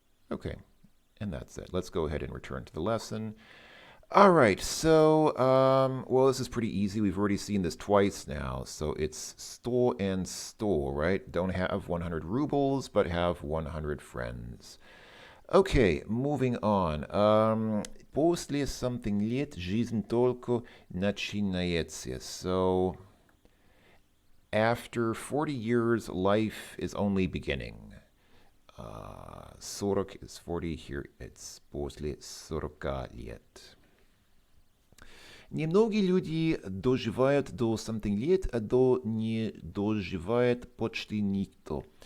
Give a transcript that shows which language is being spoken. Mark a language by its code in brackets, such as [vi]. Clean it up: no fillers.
[en] Okay, and that's it. Let's go ahead and return to the lesson. All right, so, well, this is pretty easy. We've already seen this twice now. So it's 100 and 100, right? Don't have 100 rubles, but have 100 friends. Okay, moving on. [ru] После [en] something [ru] лет жизнь только начинается. [en] So After 40 years, life is only beginning. 40 is 40, here it's [ru] после 40 лет. Немногие люди доживают до [en] something [ru] лет, а до не доживает почти никто.